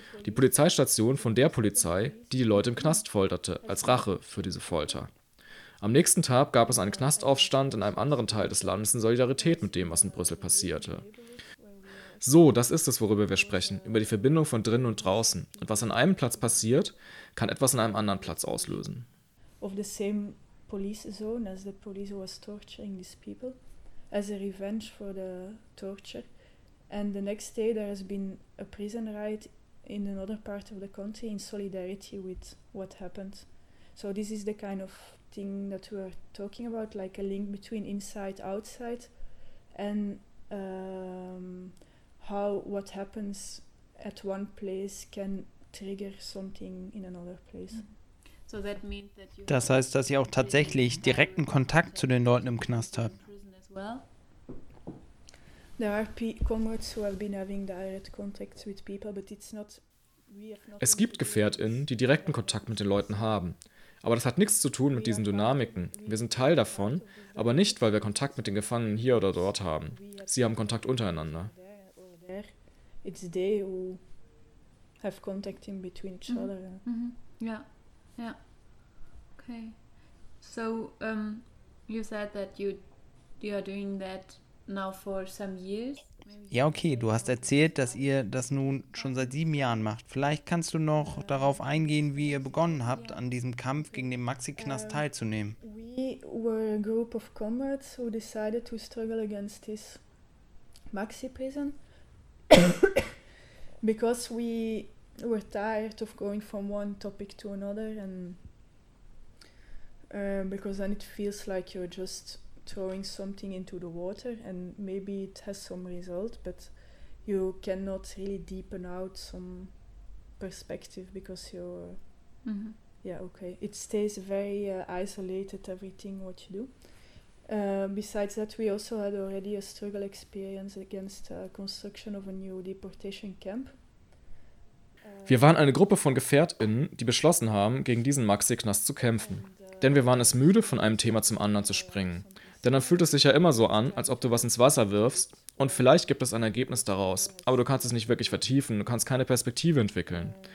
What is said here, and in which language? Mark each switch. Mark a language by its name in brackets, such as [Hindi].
[German] Die Polizeistation von der Polizei, die die Leute im Knast folterte, als Rache für diese Folter. Am nächsten Tag gab es einen Knastaufstand in einem anderen Teil des Landes in Solidarität mit dem, was in Brüssel passierte. So, das ist es, worüber wir sprechen, über die Verbindung von drinnen und draußen. Und was an einem Platz passiert, kann etwas an einem anderen Platz auslösen. [English] Of the same police zone as the police was torturing these people, as a revenge for the torture. And the next day there has been a prison riot in another part of the country in solidarity with what happened. So this is the kind of thing that we are talking about, like a link between inside, outside, and how what happens at one place can trigger something in another place. So that means that you [German] das heißt, dass ihr auch tatsächlich direkten Kontakt zu den Leuten im Knast habt. [English] There are comrades who have been having direct contacts with people, but it's not. [German] Es gibt GefährtInnen, die direkten Kontakt mit den Leuten haben. Aber das hat nichts zu tun mit diesen Dynamiken. Wir sind Teil davon, aber nicht, weil wir Kontakt mit den Gefangenen hier oder dort haben. Sie haben Kontakt untereinander. [English] It's they who have contact in between each other. Mm-hmm. Yeah, yeah. Okay. So you said that you are doing that now for some years. [German] Ja, okay, du hast erzählt, dass ihr das nun schon seit 7 Jahren macht. Vielleicht kannst du noch darauf eingehen, wie ihr begonnen habt, an diesem Kampf gegen den Maxi-Knast teilzunehmen. [English] We were a group of comrades who decided to struggle against this Maxi-Prison. Because we were tired of going from one topic to another and because then it feels like you're just throwing something into the water and maybe it has some result, but you cannot really deepen out some perspective because you're, yeah, okay. It stays very isolated, everything what you do. Besides that, we also had already a struggle experience against the construction of a new deportation camp. [German] Wir waren eine Gruppe von GefährtInnen, die beschlossen haben, gegen diesen Maxi-Knast zu kämpfen. Denn wir waren es müde, von einem Thema zum anderen zu springen. Denn dann fühlt es sich ja immer so an, als ob du was ins Wasser wirfst und vielleicht gibt es ein Ergebnis daraus, aber du kannst es nicht wirklich vertiefen, du kannst keine Perspektive entwickeln.